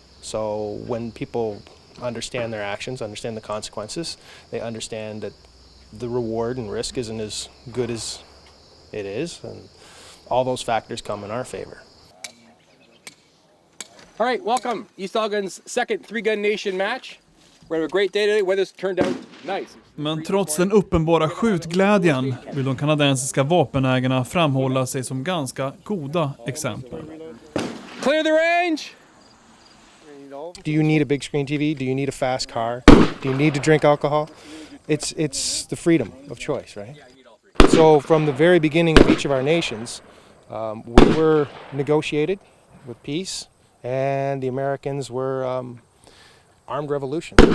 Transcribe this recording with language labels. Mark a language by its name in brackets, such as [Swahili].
[English] So when people understand their actions, understand the consequences, they understand that the reward and risk isn't as good as it is, and all those factors come in our favor. All right, welcome. East Elgin's second three-gun nation match. We're having a great day today. Weather's turned out nice. [Swedish] Men trots den uppenbara skjutglädjen vill de kanadensiska vapenägarna framhålla sig som ganska goda exempel. [English] Clear the range! Do you need a big screen TV? Do you need a fast car? Do you need to drink alcohol? It's the freedom of choice, right? So from the very beginning of each of our nations, we were negotiated with peace, and the Americans were armed revolution.